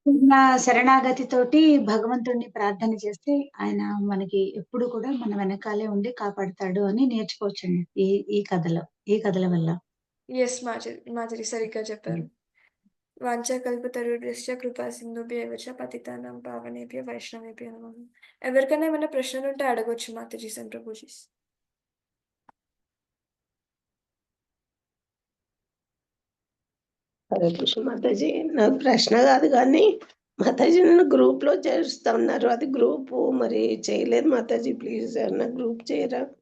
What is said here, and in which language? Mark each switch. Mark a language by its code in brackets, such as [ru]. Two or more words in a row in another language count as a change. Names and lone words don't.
[te] ఉన్న శరణాగతితోటి భగవంతుడిని ప్రార్థన చేస్తే ఆయన మనకి ఎప్పుడు కూడా మన వెనకాలే ఉండి కాపాడతాడు అని నేర్చుకోవచ్చండి ఈ కథల వల్ల. యెస్ మాతాజీ సరిగ్గా చెప్పారు. [sa] వాంఛాకల్పతరుభ్యశ్చ కృపా సింధుభ్యో ఏవ చ పతితానాం పావనేభ్యో వైష్ణవేభ్యో నమః. [te] ఎవరికైనా ఏమైనా ప్రశ్నలు ఉంటే అడగొచ్చు మాతాజీస్ అండ్ ప్రభుజీస్. హరే కృష్ణ మాతాజీ, నాకు ప్రశ్న కాదు కానీ మాతాజీ నన్ను గ్రూప్ లో చేరుస్తా ఉన్నారు. అది గ్రూప్ మరి చేయలేదు మాతాజీ, ప్లీజ్ నా గ్రూప్ చేయరా?